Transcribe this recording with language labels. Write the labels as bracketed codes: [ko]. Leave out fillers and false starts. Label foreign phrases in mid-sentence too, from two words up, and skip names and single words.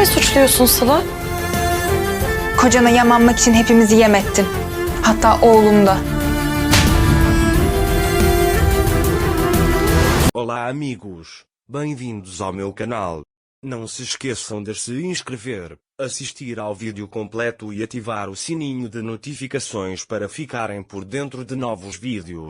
[tr] suçluyorsun Sıla? Kocana yamanmak için hepimizi yem ettin. Hatta oğlum da. [pt] Olá amigos, bem-vindos ao meu canal. Não se esqueçam de se inscrever, assistir ao vídeo completo e ativar o sininho de notificações para ficarem por dentro de novos vídeos.